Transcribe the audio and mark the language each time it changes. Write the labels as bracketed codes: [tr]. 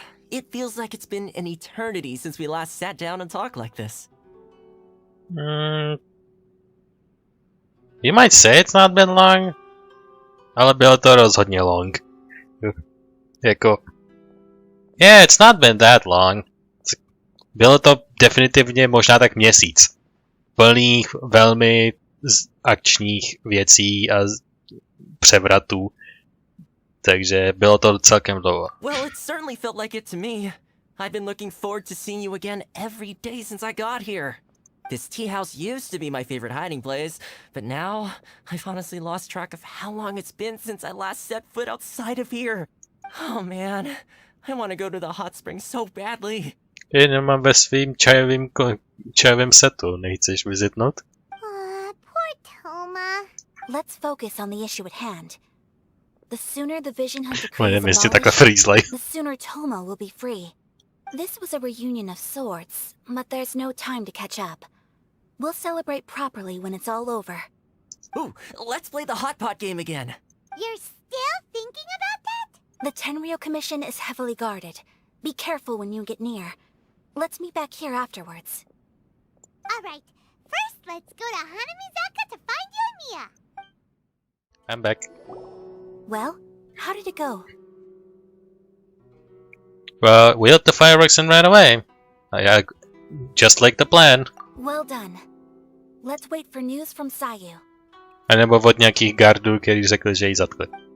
[en] It feels like it's been an eternity since we last sat down and talked like this. You might say it's not been long, [cs] ale bylo to rozhodně long. Jako... [en] Yeah, it's not been that long. [cs] Bylo to definitivně možná tak měsíc. Plných velmi akčních věcí a převratů. Takže bylo to celkem dlouho. [en] Well, it certainly felt like it to me. I've been looking forward to seeing you again every day since I got here. This tea house used to be my favorite hiding place, but now I've honestly lost track of how long it's been since I last set foot outside of here. Oh man, I want to go to the hot springs so badly. [cs] Jenom mám ve svým čajovém setu, nechceš vizitnout? [en] Poor Toma. Let's focus on the issue at hand. The sooner the Vision Hunt decree is abolished, the sooner Toma will be free. This was a reunion of sorts, but there's no time to catch up. We'll celebrate properly when it's all over. Ooh, let's play the hot pot game again. You're still thinking about that? The Tenryou Commission is heavily guarded. Be careful when you get near. Let's meet back here afterwards. Alright, first let's go to Hanamizaka to find Yoimiya. I'm back. Well, how did it go? Well, we lit the fireworks and ran away. Just like the plan. Well done. Let's wait for news from Sayu. [cs] A nebo od nějakých gardů, kteří řekli, že ji zatkli.